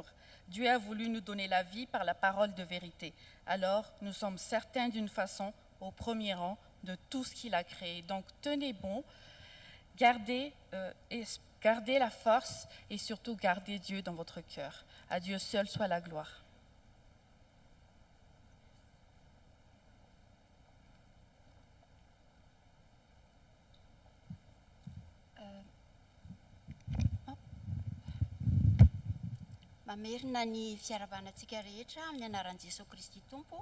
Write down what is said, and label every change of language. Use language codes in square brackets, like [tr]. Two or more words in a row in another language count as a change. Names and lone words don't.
[fr] Dieu a voulu nous donner la vie par la parole de vérité. Alors, nous sommes certains d'une façon au premier rang de tout ce qu'il a créé. Donc, tenez bon, gardez la force et surtout gardez Dieu dans votre cœur. À Dieu seul soit la gloire. [mg] Mamerina ny fiarabanantsika rehetra amin'ny anaran'i Jesosy Kristy Tompo.